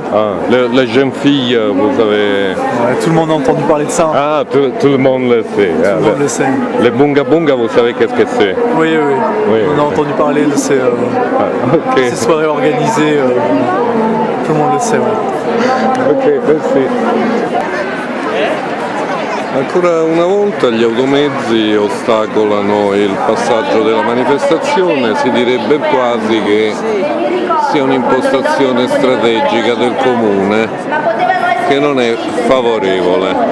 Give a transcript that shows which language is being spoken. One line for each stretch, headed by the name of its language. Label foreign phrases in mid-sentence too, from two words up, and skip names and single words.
French: Les jeunes filles, vous savez... Tout le monde a entendu parler de ça. Ah, tout le monde le sait. Tout le monde le sait. Les bunga bunga, vous savez qu'est-ce que c'est? Oui. On a entendu parler de ces soirées organisées. Tout le monde le sait. Ok, merci.
Italian: Ancora una volta gli automezzi ostacolano il passaggio della manifestazione, si direbbe quasi che sia un'impostazione strategica del comune che non è favorevole.